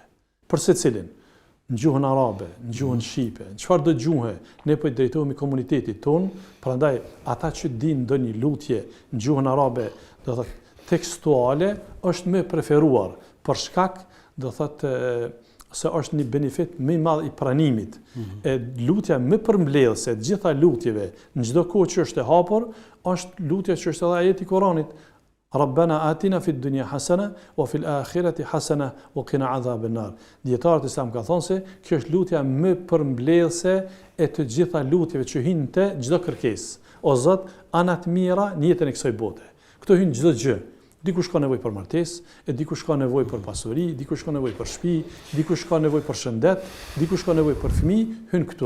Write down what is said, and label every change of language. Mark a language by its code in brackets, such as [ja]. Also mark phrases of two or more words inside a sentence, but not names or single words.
[sq] Për secilin, në gjuhën arabe, në gjuhën shqipe, në çfarëdo gjuhë, ne po i drejtohemi komunitetit ton, prandaj ata që dinë ndonjë lutje në gjuhën arabe, do thotë tekstuale, është më preferuar për shkak, do thotë se është një benefit më i madh i pranimit. E lutja më përmbledhëse të gjitha lutjeve në çdo kohë që është e hapur, është lutja që është edhe ajeti i Kuranit. [ar] ربنا آتنا في الدنيا حسنة وفي الآخرة حسنة وقنا عذاب النار. [sq] Dietarët islam ka thonë se kjo është lutja më përmbledhëse e të gjitha lutjeve që hyjnë te çdo kërkesë. O Zot, ana të mira në jetën e kësaj bote. Këto hyjnë çdo gjë. Dikush ka nevojë për martesë, e dikush ka nevojë për pasuri, dikush ka nevojë për shtëpi, dikush ka nevojë për shëndet, dikush ka nevojë për fëmijë, hyn këtu.